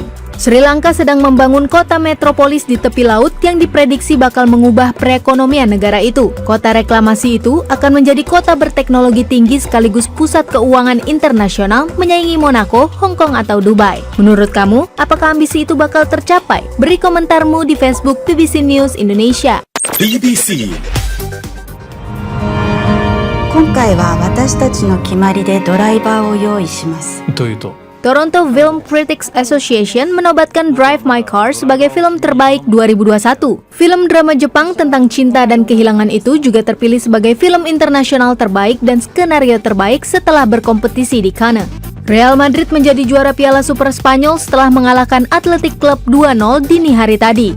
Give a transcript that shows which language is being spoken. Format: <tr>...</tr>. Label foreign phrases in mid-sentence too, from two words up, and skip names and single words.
<id>Sri Lanka sedang membangun kota metropolis di tepi laut yang diprediksi bakal mengubah perekonomian negara itu. Kota reklamasi itu akan menjadi kota berteknologi tinggi sekaligus pusat keuangan internasional menyaingi Monaco, Hong Kong, atau Dubai. Menurut kamu, apakah ambisi itu bakal tercapai? Beri komentarmu di Facebook BBC News Indonesia.</id> <ja>今回は私たちの決まりでドライバーを用意します。</ja> <id>Toronto Film Critics Association menobatkan Drive My Car sebagai film terbaik 2021. Film drama Jepang tentang cinta dan kehilangan itu juga terpilih sebagai film internasional terbaik dan skenario terbaik setelah berkompetisi di Cannes. Real Madrid menjadi juara Piala Super Spanyol setelah mengalahkan Athletic Club 2-0 dini hari tadi.</id>